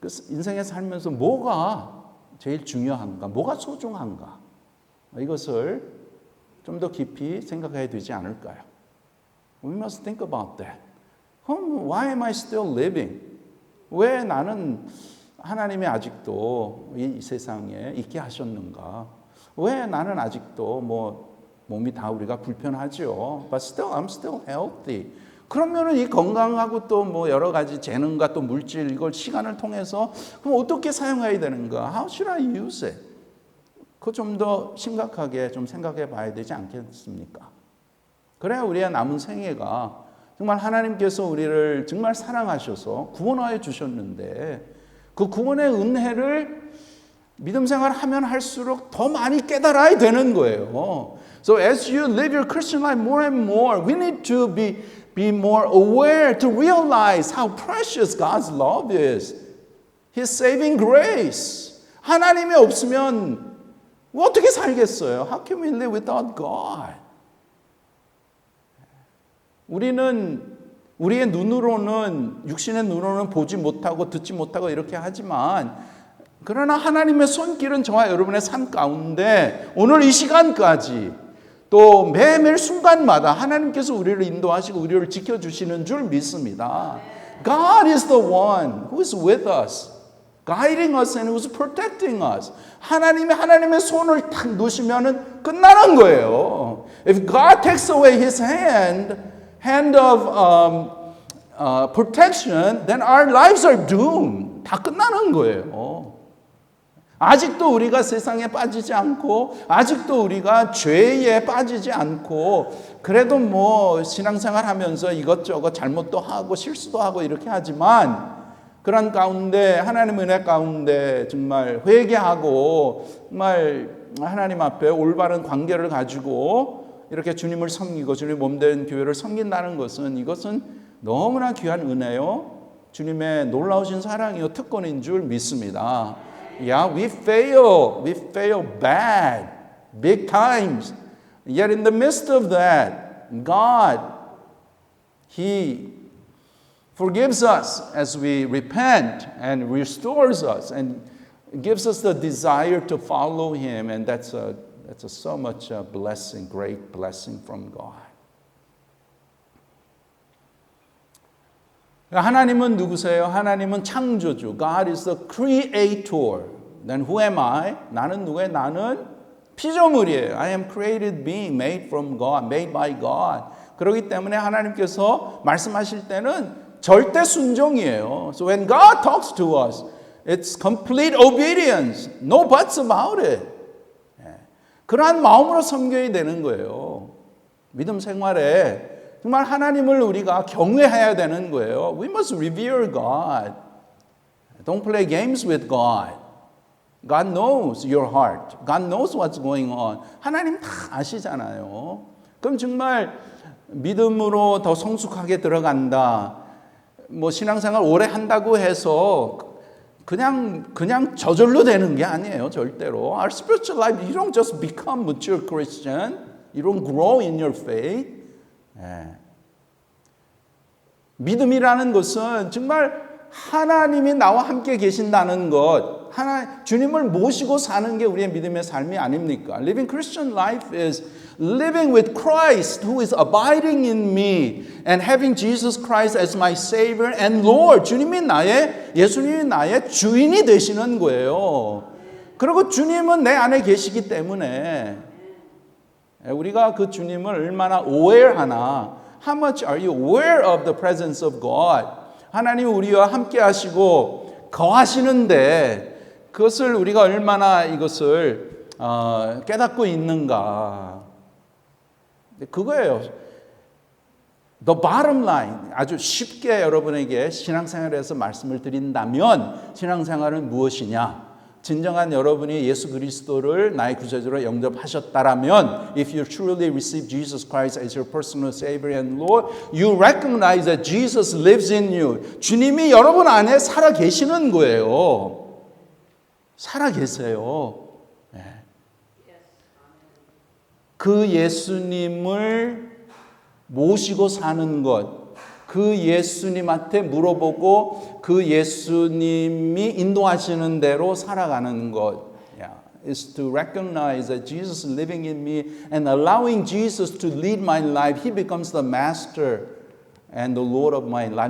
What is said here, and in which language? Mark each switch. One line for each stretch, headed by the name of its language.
Korean: 인생에 살면서 뭐가 제일 중요한가? 뭐가 소중한가? 이것을 좀 더 깊이 생각해야 되지 않을까요?
English: We must think about that.
Korean: 그럼
English: why am I still living?
Korean: 왜 나는 하나님이 아직도 이 세상에 있게 하셨는가? 왜 나는 아직도 몸이 다 우리가 불편하죠.
English: But still, I'm still healthy.
Korean: 그러면은 이 건강하고 또 여러 가지 재능과 또 물질 이걸 시간을 통해서 그럼 어떻게 사용해야 되는가?
English: How should I use it?
Korean: 그거 좀 더 심각하게 좀 생각해 봐야 되지 않겠습니까? 그래야 우리의 남은 생애가 정말 하나님께서 우리를 정말 사랑하셔서 구원하여 주셨는데 그 구원의 은혜를 믿음 생활하면 할수록 더 많이 깨달아야 되는 거예요.
English: So as you live your Christian life more and more, we need to be more aware to realize how precious God's love is. His saving grace.
Korean: 하나님이 없으면 어떻게 살겠어요?
English: How can we live without God?
Korean: 우리는 우리의 눈으로는 육신의 눈으로는 보지 못하고 듣지 못하고 이렇게 하지만 그러나 하나님의 손길은 저와 여러분의 삶 가운데 오늘 이 시간까지 또 매매일 순간마다 하나님께서 우리를 인도하시고 우리를 지켜주시는 줄 믿습니다.
English: God is the one who is with us, guiding us and who is protecting us.
Korean: 하나님의 손을 탁 놓으시면은 끝나는 거예요.
English: If God takes away His hand of protection, then our lives are doomed.
Korean: 다 끝나는 거예요. 아직도 우리가 세상에 빠지지 않고 아직도 우리가 죄에 빠지지 않고 그래도 신앙생활 하면서 이것저것 잘못도 하고 실수도 하고 이렇게 하지만 그런 가운데 하나님의 은혜 가운데 정말 회개하고 정말 하나님 앞에 올바른 관계를 가지고 이렇게 주님을 섬기고 주님 몸된 교회를 섬긴다는 것은 이것은 너무나 귀한 은혜요. 주님의 놀라우신 사랑이요 특권인 줄 믿습니다.
English: Yeah, we fail bad, big times. Yet in the midst of that, God, He forgives us as we repent and restores us and gives us the desire to follow Him. And that's a That's so much blessing, great blessing from God.
Korean: 하나님은 누구세요? 하나님은 창조주.
English: God is the creator. Then who am I?
Korean: 나는 누구예요? 나는 피조물이에요.
English: I am created being made from God, made by God.
Korean: 그렇기 때문에 하나님께서 말씀하실 때는 절대 순종이에요.
English: So when God talks to us, it's complete obedience. No buts about it.
Korean: 그러한 마음으로 섬겨야 되는 거예요. 믿음 생활에 정말 하나님을 우리가 경외해야 되는 거예요.
English: We must revere God. Don't play games with God. God knows your heart. God knows what's going on.
Korean: 하나님 다 아시잖아요. 그럼 정말 믿음으로 더 성숙하게 들어간다. 뭐 신앙생활 오래 한다고 해서 그냥 저절로 되는 게 아니에요. 절대로.
English: Our spiritual life, you don't just become mature Christian. You don't grow in your faith.
Korean: 믿음이라는 것은 정말 하나님이 나와 함께 계신다는 것, 주님을 모시고 사는 게 우리의 믿음의 삶이 아닙니까?
English: Living Christian life is living with Christ who is abiding in me and having Jesus Christ as my Savior and Lord.
Korean: 예수님이 나의 주인이 되시는 거예요. 그리고 주님은 내 안에 계시기 때문에 우리가 그 주님을 얼마나 aware하나.
English: How much are you aware of the presence of God?
Korean: 하나님 우리와 함께 하시고 거하시는데 그것을 우리가 얼마나 이것을 깨닫고 있는가. 그거예요.
English: The bottom line,
Korean: 아주 쉽게 여러분에게 신앙생활에서 말씀을 드린다면 신앙생활은 무엇이냐? 진정한 여러분이 예수 그리스도를 나의 구세주로 영접하셨다라면
English: if you truly receive Jesus Christ as your personal Savior and Lord, you recognize that Jesus lives in you.
Korean: 주님이 여러분 안에 살아 계시는 거예요. 살아 계세요. 그 예수님을 모시고 사는 것, 그 예수님한테 물어보고 그 예수님이 인도하시는 대로 살아가는 것.
English: Is to recognize that Jesus is living in me and allowing Jesus to lead my life. He becomes the master and the Lord of my life.